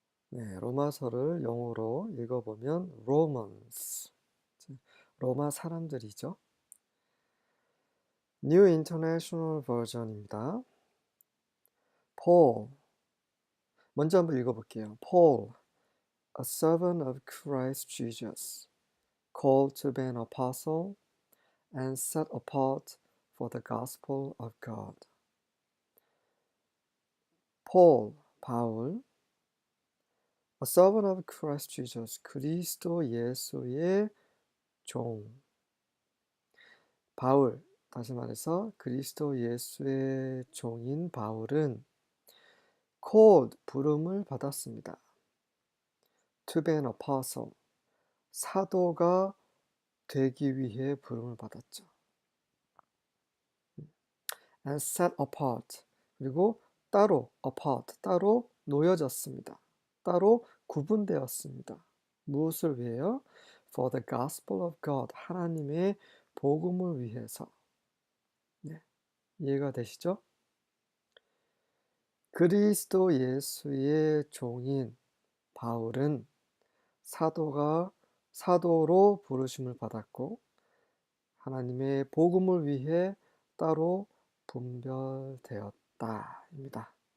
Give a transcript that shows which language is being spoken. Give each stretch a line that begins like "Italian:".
Korean: 네, 로마서를 영어로 읽어보면 Romans, 로마 사람들이죠.
English: New International Version입니다.
Korean: Paul, 먼저 한번 읽어볼게요.
English: Paul, a servant of Christ Jesus, called to be an apostle and set apart for the gospel of God. Paul, 바울, a servant of Christ Jesus,
Korean: 그리스도 예수의 종. 바울, 다시 말해서 그리스도 예수의 종인 바울은 called, 부름을 받았습니다.
English: to be an apostle,
Korean: 사도가 되기 위해 부름을 받았죠.
English: and set apart,
Korean: 그리고 따로, apart, 따로 놓여졌습니다. 따로 구분되었습니다. 무엇을 위해요?
English: For the gospel of God,
Korean: 하나님의 복음을 위해서. 네, 이해가 되시죠? 그리스도 예수의 종인 바울은 사도로 부르심을 받았고 하나님의 복음을 위해 따로 분별되었다입니다.